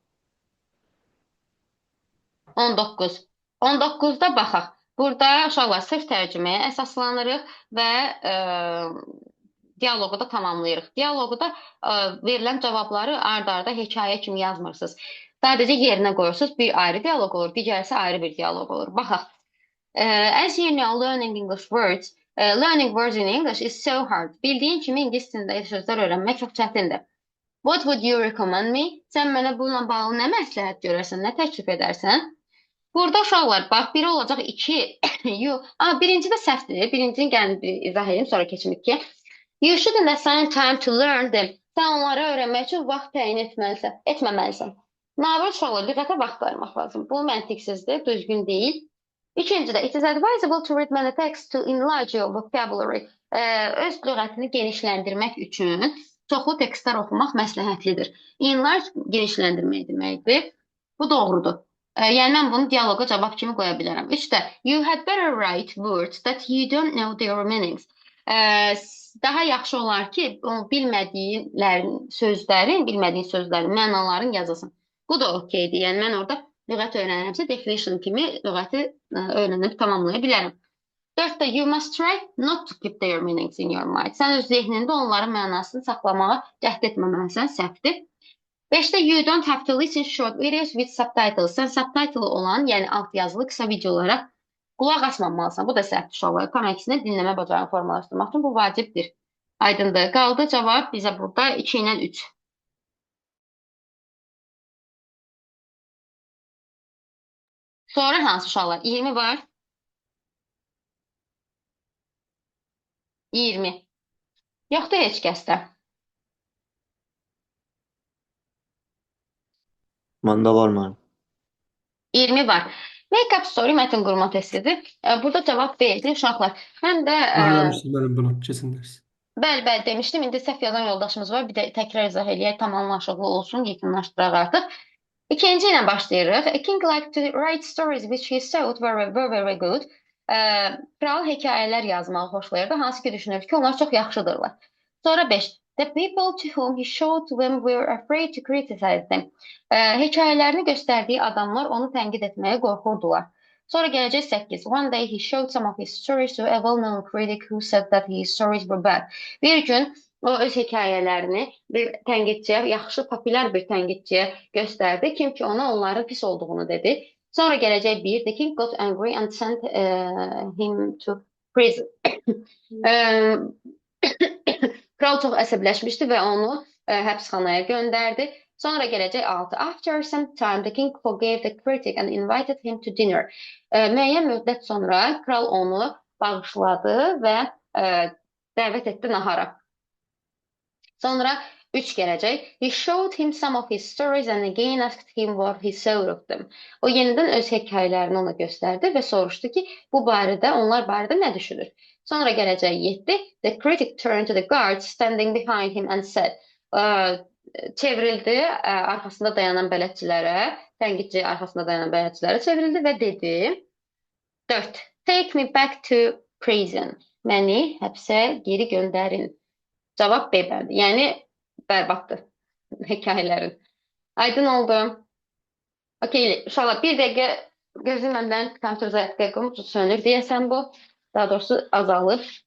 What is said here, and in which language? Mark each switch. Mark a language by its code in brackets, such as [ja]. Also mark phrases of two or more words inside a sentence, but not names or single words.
[az] 19. 19-da baxaq. Burada uşaqlar sırf tərcüməyə əsaslanırıq və dialoqu da tamamlayırıq. Dialoqu da verilən cavabları ard-arda hekayə kimi yazmırsınız. Sadəcə yerinə qoyursunuz. Bir ayrı dialoq olur, digərisi ayrı bir dialoq olur. Baxaq. [en] As you know, learning words in English is so hard. [az] Bildiyin kimi ingilis dilində sözlər öyrənmək çox çətindir. [en] What would you recommend me? [az] Sən mənə bununla bağlı nə məsləhət görərsən, nə təklif edərsən? Burada uşaqlar, bax, biri olacaq 2. Birinci də səhvdir. Birincini gəlin bir izah edeyim, sonra keçirik ki. [en] You shouldn't assign time to learn them. [az] Sən onları öyrənmək üçün vaxt təyin etməməlisən. Nağıl uşaqlar, diqqətə vaxt ayırmaq lazım. Bu məntiqsizdir, düzgün deyil. İkincidə, [en] it is advisable to read many texts to enlarge your vocabulary. [az] Öz lüğətini genişləndirmək üçün çoxlu tekstlər oxumaq məsləhətlidir. Enlarge genişləndirmək deməkdir. Bu doğrudur. Yəni mən bunu dialoqa cavab kimi qoya bilərəm. 3də, [en] you had better write words that you don't know their meanings. [az] Daha yaxşı olar ki, bilmədiyin sözlərin, mənaların yazasın. Bu da okeydir. Yəni mən orada lüğət öyrənirəmsə, definition kimi lüğəti öyrənib tamamlaya bilərəm. 4də, [en] you must try not to keep their meanings in your mind. [az] Sən öz zehnində onların mənasını saxlamağa cəhd etməməlisən, səhvdir. 5də, [en] you don't have to listen short videos with subtitles. [az] Sən subtitle olan, yəni alt yazılı qısa videolara qulaq asmamalısan. Bu da səhvdir uşaqlar. Tam əksinə dinləmə bacarığını formalaşdırmaq üçün bu vacibdir. Aydındır. Qaldı cavab bizə burada 2 ilə 3. Sonra hansı uşaqlar? 20 var. 20. Yoxdur heç kəsdə. Məndə var mənim. 20 var. [en] Make-up story [az] mətn qurma testidir. Burada cavab B-dir uşaqlar. Mən də Öyrənmişdim bunu keçən dərs. bəli demişdim. İndi səhv yazan yoldaşımız var. Bir də təkrar izah eləyək, tam anlaşıqlı olsun, yekunlaşdıraq artıq. İkinci ilə başlayırıq. [en] A king liked to write stories which he thought were very good. [az] Kral hekayələr yazmağı xoşlayırdı. Hansı ki düşünürdü ki, onlar çox yaxşıdırlar. Sonra 5. [en] The people to whom he showed them were afraid to criticize them. [az] Hekayələrini göstərdiyi adamlar onu tənqid etməyə qorxurdular. Sonra gələcək 8. [en] One day he showed some of his stories to a well-known critic who said that his stories were bad. [az] Bir gün o öz hekayələrini bir tənqidçiyə, yaxşı, populyar bir tənqidçiyə göstərdi. Kim ki ona onların pis olduğunu dedi. Sonra gələcək 1. [en] The king got angry and sent him to prison. [az] Kral çox əsəbləşmişdi və onu həbsxanaya göndərdi. Sonra gələcək 6. [en] After some time, the king forgave the critic and invited him to dinner. [az] Müəyyən müddət sonra kral onu bağışladı və dəvət etdi nahara. Sonra 3 gələcək. [en] He showed him some of his stories and again asked him what he thought of them. [az] O yenidən öz hekayələrini ona göstərdi və soruşdu ki, onlar barədə nə düşünür? Sonra gələcək 7. [en] The critic turned to the guards standing behind him and said, [az] çevrildi arxasında dayanan bələdçilərə, tənqidçi arxasında dayanan bələdçilərə çevrildi və dedi: 4. [en] Take me back to prison. [az] Məni həbsə geri göndərin. Cavab B bəndi. Yəni bərbaddır hekayələrin. Aydın oldu. Okey, uşaqlar bir dəqiqə gözüm məndən kompüter zayaqqım sönür deyəsən bu. Daha doğrusu azalır.